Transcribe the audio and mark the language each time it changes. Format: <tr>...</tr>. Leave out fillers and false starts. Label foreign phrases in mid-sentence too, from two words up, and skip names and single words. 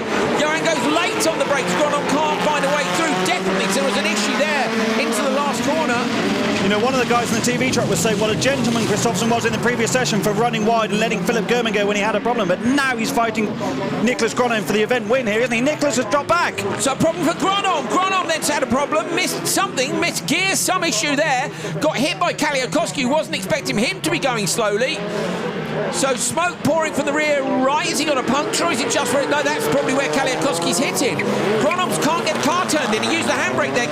<en>Johan goes late on the brakes. Gronholm can't find a way through. Definitely there was an issue there into the last corner. You know, one of the guys in the TV truck was saying what a gentleman Kristoffersson was in the previous session for running wide and letting Philip German go when he had a problem, but now he's fighting Niklas Gronholm for the event win here, isn't he? Niklas has dropped back. So a problem for Gronholm. Gronholm then's had a problem, missed something, missed gear, some issue there. Got hit by Kaliakowski, wasn't expecting him to be going slowly. So smoke pouring from the rear right. Has he got a puncture, or is it just for it? No, that's probably where Kaliakowski's hitting. Gronholm can't get the car turned in. He used the handbrake there.</en>